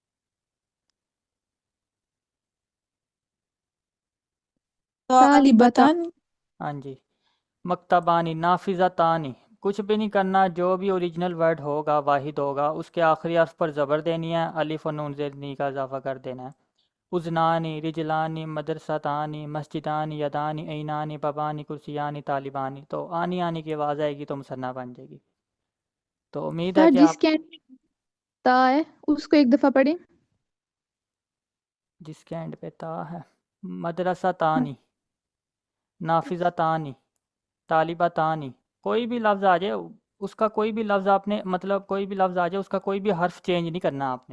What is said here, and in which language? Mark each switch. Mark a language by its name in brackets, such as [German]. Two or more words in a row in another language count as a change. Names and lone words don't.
[Hindi] तालिबता। तालिबतानी। हाँ जी। [Arabic] مكتبتان، نافذتان. [Hindi] कुछ भी नहीं करना, जो भी [English] original word [Hindi] होगा वाहिद होगा, उसके आखिरी हर्फ पर ज़बर देनी है, अलिफ और नून ज़ेर का इजाफा कर देना है। [Arabic] أذنان، رجلان، مدرستان، مسجدان، يدان، عينان، بابان، كرسيان، طالبان. [Hindi] तो आनी आनी की आवाज़ आएगी तो मुसन्ना बन जाएगी। तो उम्मीद है सर कि आप। जिसके एंड में ता है उसको एक दफा पढ़े। जिसके एंड पे ता है। [Arabic] مدرستان، نافذتان، طالبتان. [Hindi] कोई भी लफ्ज़ आ जाए, उसका कोई भी लफ्ज़ आपने, मतलब कोई भी लफ्ज़ आ जाए, उसका कोई भी हर्फ चेंज नहीं करना आपने।